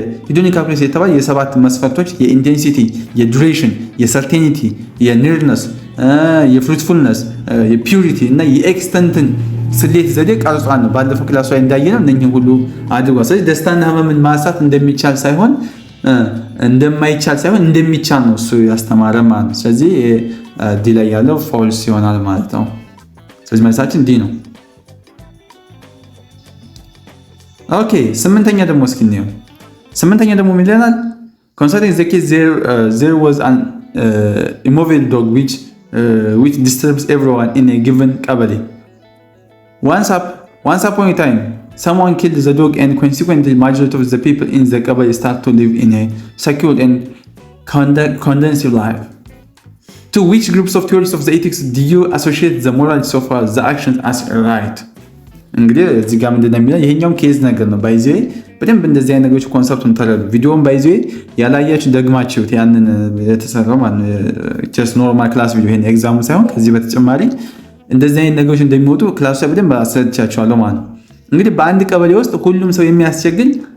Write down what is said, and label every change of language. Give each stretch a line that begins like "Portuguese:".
Amharic: ሂዶኒክ ካልኩለስ የተባለ የሰባት መስፈርቶች የኢንቴንሲቲ፣ የዱሬሽን፣ የሰርቴኒቲ፣ የኒርነስ፣ የፍሩትፉልነስ፣ የፒዩሪቲ እና የኤክስተንትን ስሌት ዘዴ ቀርጿል ነው። ባለፈው ክላስ ላይ እንዳየነው እነኚህ ሁሉ አድርጓል። ስለዚህ ደስታና ህመምን ማሳት እንደሚቻል ሳይሆን እንደማይቻል ሳይሆን እንደሚቻል ነው እሱ ያስተማረ ማለት ነው። ስለዚህ ዲ ላይ ያለው ፎልስ ይሆናል ማለት ነው። ስለዚህ መልሳችን ዲ ነው። ኦኬ 8ኛ ደግሞ እስኪ እንየው። 8ኛ ደግሞ ምን ይለናል?
English: Concerning the case there was an immobile dog which disturbs everyone in a given ቀበሌ. Once upon a time someone killed the dog and consequently majority of the people in the ቀበሌ start to live in a secure and conducive life. To which groups of theories of the ethics do you associate the morals of the actions as right?
Amharic: እንግዲህ እዚህ ጋር ምንድነው የሚለው ይሄኛው ኬዝ ነገር ነው። ባይዜ በደንብ እንደዚህ አይነት ነገሮች ኮንሰፕቱን ተረዱ። ቪዲዮውን ባይዜ ያላያችሁ ደግማችሁት ያንን የተሰራው ማለት ጀስት ኖርማል ክላስ ቪዲዮ ይሄን ኤግዛሙ ሳይሆን ከዚህ በተጨማሪ እንደዚህ አይነት ነገሮች እንደሚወጡ ክላስ ላይ በደንብ አስረድቻችኋለሁ ማለት ነው። እንግዲህ በአንድ ቀበሌ ውስጥ ሁሉም ሰው የሚያስቸግኝ